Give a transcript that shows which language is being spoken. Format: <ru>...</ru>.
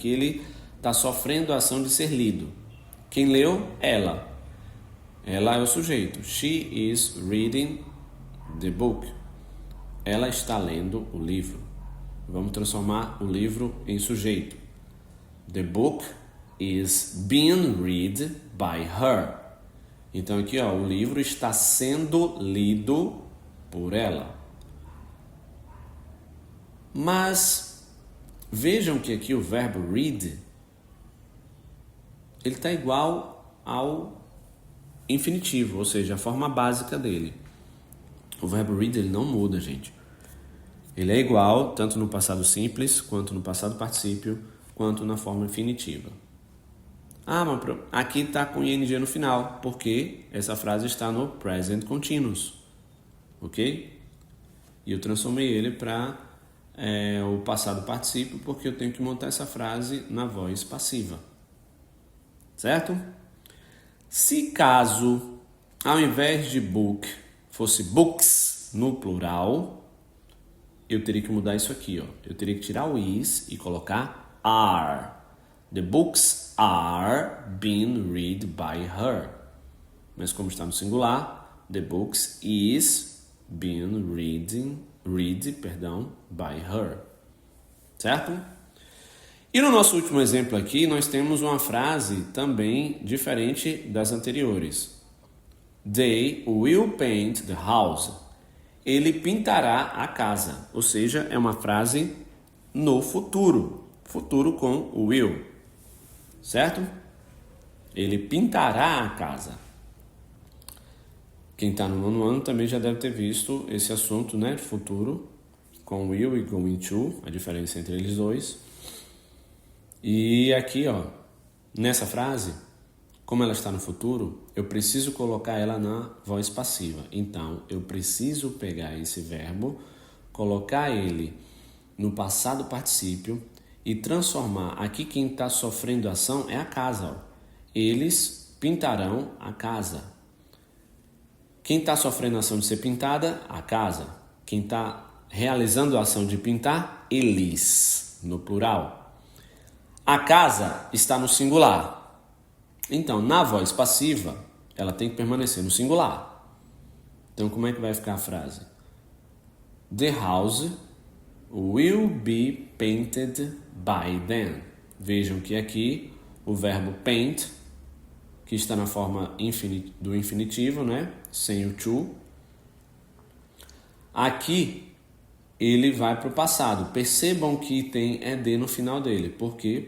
<pt>Aqui ele está sofrendo a ação de ser lido. Quem leu? Ela. Ela é o sujeito.</pt> <en>She is reading the book.</en> <pt>Ela está lendo o livro. Vamos transformar o livro em sujeito.</pt> <en>The book is being read by her.</en> <pt>Então aqui, ó, o livro está sendo lido por ela. Mas vejam que aqui o verbo read ele está igual ao infinitivo, ou seja, a forma básica dele. O verbo read ele não muda, gente. Ele é igual tanto no passado simples, quanto no passado particípio, quanto na forma infinitiva. Ah, mas aqui está com ing no final, porque essa frase está no present continuous. Ok? E eu transformei ele para o passado particípio, porque eu tenho que montar essa frase na voz passiva. Certo? Se caso, ao invés de book, fosse books no plural, eu teria que mudar isso aqui, ó. Eu teria que tirar o is e colocar are.</pt> <en>The books are being read by her.</en> <pt>Mas como está no singular,</pt> <en>the books is being read by her.</en> <pt>Certo? E no nosso último exemplo aqui, nós temos uma frase também diferente das anteriores.</pt> <en>They will paint the house.</en> <pt>Ele pintará a casa. Ou seja, é uma frase no futuro. Futuro com will. Certo? Ele pintará a casa. Quem está no nono ano também já deve ter visto esse assunto, né? Futuro com will e going to. A diferença entre eles dois. E aqui, ó, nessa frase, como ela está no futuro, eu preciso colocar ela na voz passiva. Então, eu preciso pegar esse verbo, colocar ele no passado particípio e transformar. Aqui quem está sofrendo a ação é a casa. Ó. Eles pintarão a casa. Quem está sofrendo a ação de ser pintada? A casa. Quem está realizando a ação de pintar? Eles, no plural. A casa está no singular. Então, na voz passiva, ela tem que permanecer no singular. Então, como é que vai ficar a frase?</pt> <en>The house will be painted by them.</en> <pt>Vejam que aqui o verbo paint, que está na forma do infinitivo, né? Sem o to. Aqui ele vai para o passado. Percebam que tem ed no final dele. Por quê?</pt>